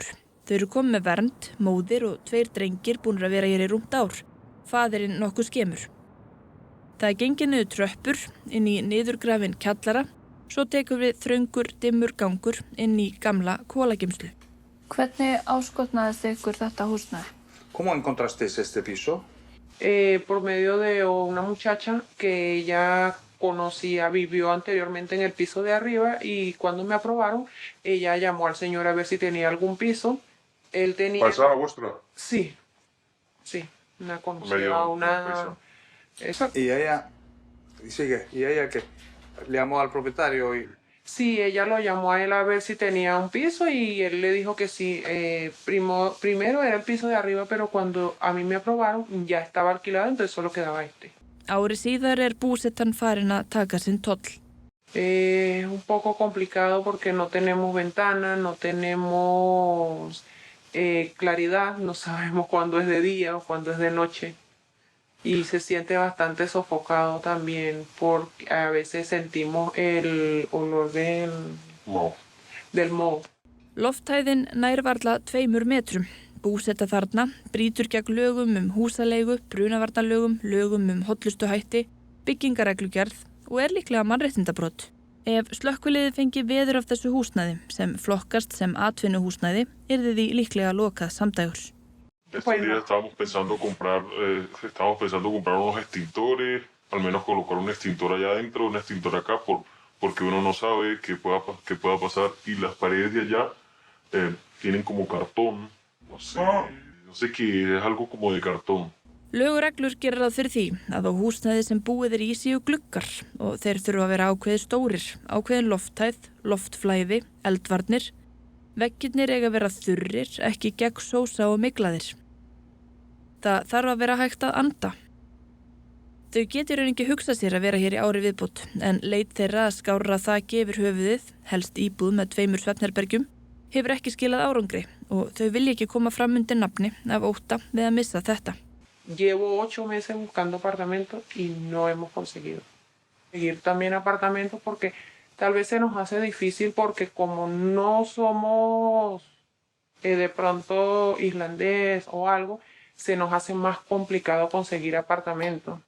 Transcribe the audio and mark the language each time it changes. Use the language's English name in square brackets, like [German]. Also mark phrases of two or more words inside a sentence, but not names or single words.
[Icelandic] Þau eru komið með vernd, móðir og 2 drengir búnir að vera hér í rúmt ár. Faðirinn nokkuð skemur. Það er gengið niður tröppur, inn í niðurgrafinn kjallara, svo tekur við þröngur, dimmur gangur inn í gamla kolageymslu. Hvernig áskotnaðist ykkur þetta húsnæði? [Spanish] ¿Cómo encontraste este piso? Por medio de una muchacha que ella conocía, vivió anteriormente en el piso de arriba y cuando me aprobaron, ella llamó al señor a ver si tenía algún piso. Él tenía... ¿Paisana vuestra? Sí, una conocida, Medio una... paisa. Exacto. Y ella, sigue, y ella que le llamó al propietario y... Sí, ella lo llamó a él a ver si tenía un piso y él le dijo que sí. Primero era el piso de arriba, pero cuando a mí me aprobaron ya estaba alquilado, entonces solo quedaba este. [Icelandic] Ári síðar búsettan farin að taka sinn toll. [Spanish] Es un poco complicado porque no tenemos ventana, no tenemos claridad, no sabemos cuándo es de día o cuándo es de noche. Y se siente bastante sofocado también porque a veces sentimos el olor del moho. [Icelandic] Lofthæðin nær varla 2 metrum. Búsetta þarna brýtur gegn lögum húsaleigu, brunavarnalögum, lögum hollustuhætti, byggingareglugerð og líklega mannréttindabrot. Ef slökkviliðið fengi veður af þessu húsnæði, sem flokkast sem atvinnuhúsnæði, yrði því líklega lokað samdægurs. [Spanish] Estos días estábamos pensando comprar unos extintores, al menos colocar un extintor allá adentro, un extintor acá, porque uno no sabe qué pueda pasar. Y las paredes de allá tienen como cartón, no sé qué, es algo como de cartón. [Icelandic] Lög og reglur gera ráð fyrir því að á húsnæði sem búið í séu gluggar og þeir þurfa að vera ákveðið stórir, ákveðin lofthæð, loftflæði, eldvarnir. Veggirnir eiga að vera þurrir, ekki gegnsósa og myglaðir. Það þarf að vera hægt að anda. Þau getur ekki hugsað sér að vera hér í ári viðbót, en leit þeirra að skárra þaki yfir höfuðið, helst íbúð með 2 svefnherbergjum, hefur ekki skilað árangri og þau vilja ekki koma fram undir nafni af ótta við að missa þetta. [Spanish] Llevo 8 meses buscando apartamentos y no hemos conseguido. Seguir también apartamentos porque tal vez se nos hace difícil porque como no somos de pronto islandés o algo, se nos hace más complicado conseguir apartamentos.